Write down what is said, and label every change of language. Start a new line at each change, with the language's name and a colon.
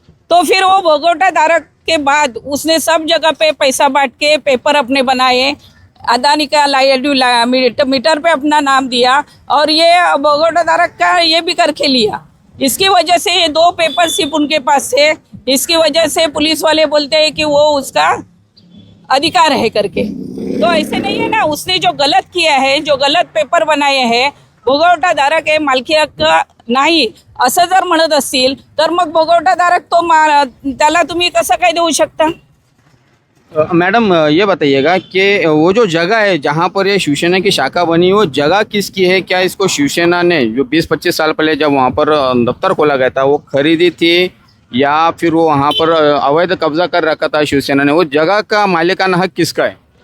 Hindi: तो फिर वो भोगवटा धारक के बाद उसने सब जगह पे पैसा बांट के पेपर अपने बनाए, अदानी का मीटर पे अपना नाम दिया और ये भोगवटा धारक का ये भी करके लिया। इसकी वजह से ये दो पेपर सिर्फ उनके पास थे। इसकी वजह से पुलिस वाले बोलते हैं कि वो उसका अधिकार है करके। तो ऐसे नहीं है ना, उसने जो गलत किया है, जो गलत पेपर बनाए हैं,
Marathi: भोगवटा धारक आहे मालकी हक्क नाही असं जर म्हणत असतील तर मग भोगवटा धारक तो त्याला तुम्ही कसं काय देऊ शकता?
Hindi: मैडम, ये बताइएगा कि वो जो जगह है जहाँ पर ये शिवसेना की शाखा बनी वो जगह किसकी है? क्या इसको शिवसेना ने जो 20-25 साल पहले जब वहाँ पर दफ्तर खोला गया था वो खरीदी थी या फिर वो वहाँ पर अवैध कब्जा कर रखा था शिवसेना ने? वो जगह का मालिकाना हक किसका है?